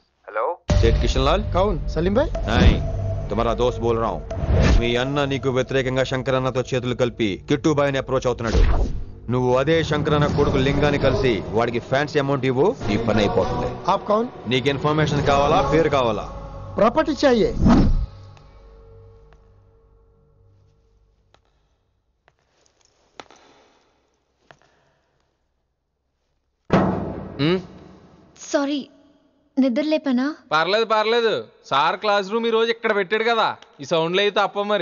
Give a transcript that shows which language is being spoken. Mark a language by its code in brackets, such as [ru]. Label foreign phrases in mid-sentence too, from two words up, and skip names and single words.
[hi] हेलो सेठ किशन लाल कौन सलीम भाई नहीं तुम्हारा दोस्त बोल रहा हूँ [te] మీ అన్న నీకు వ్యతిరేకంగా శంకరన్నతో చేతులు కలిపి కిట్టుబాయిని అప్రోచ్ అవుతున్నాడు. నువ్వు అదే శంకరన్న కొడుకు లింగాన్ని కలిసి వాడికి [en] fancy amount [te] ఇవ్వు, నీ పని అయిపోతుంది. [hi] आप कौन? [te] నీకు ఇన్ఫర్మేషన్ కావాలా, పేరు కావాలా? [hi] प्रॉपर्टी चाहिए. [te] సారీ నిద్ర లేపనా? పర్లేదు పర్లేదు, సార్ [en] class room [te] ఈ రోజు ఇక్కడ పెట్టాడు కదా, ఈ సౌండ్లు అయితే తప్ప మరి